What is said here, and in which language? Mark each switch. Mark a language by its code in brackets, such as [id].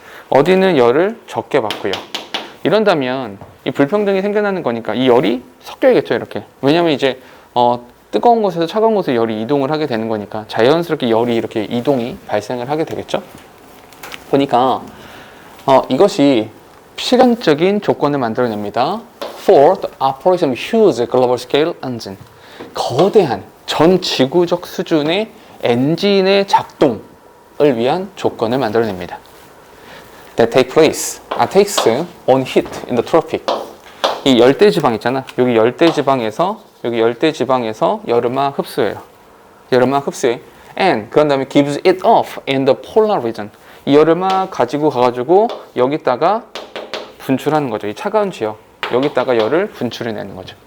[ko] 어디는 열을 적게 받고요. 이런다면 이 불평등이 생겨나는 거니까 이 열이 섞여야겠죠. 이렇게. 왜냐면 이제 뜨거운 곳에서 차가운 곳에 열이 이동을 하게 되는 거니까 자연스럽게 열이 이렇게 이동이 발생을 하게 되겠죠. 보니까 이것이 필연적인 조건을 만들어냅니다. [en] For the operation of huge global scale engine. [ko] 거대한 전 지구적 수준의 엔진의 작동을 위한 조건을 만들어냅니다. [en] That takes on heat in the tropic. [ko] 이 열대 지방 있잖아. 여기 열대 지방에서 여름막 흡수해요. 여름막 흡수해. And 그런 다음에 gives it off in the polar region. 이 열을 막 가지고 가가지고 여기다가 분출하는 거죠. 이 차가운 지역 여기다가 열을 분출해내는 거죠.